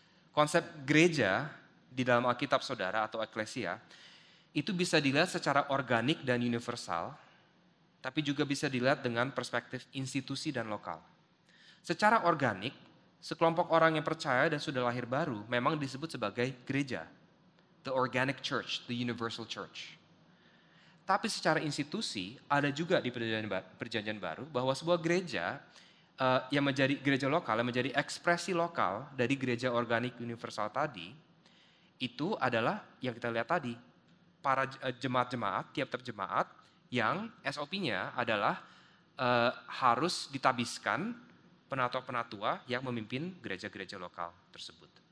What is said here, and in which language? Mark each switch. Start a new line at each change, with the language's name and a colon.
Indonesian: Konsep gereja di dalam Alkitab saudara atau eklesia itu bisa dilihat secara organik dan universal, tapi juga bisa dilihat dengan perspektif institusi dan lokal. Secara organik, sekelompok orang yang percaya dan sudah lahir baru memang disebut sebagai gereja.
English: The organic church, the universal church.
Indonesian: Tapi secara institusi, ada juga di perjanjian baru bahwa sebuah gereja yang menjadi gereja lokal, yang menjadi ekspresi lokal dari gereja organik universal tadi, itu adalah yang kita lihat tadi, para jemaat-jemaat, tiap-tiap jemaat yang SOP-nya adalah harus ditabiskan penatua-penatua yang memimpin gereja-gereja lokal tersebut.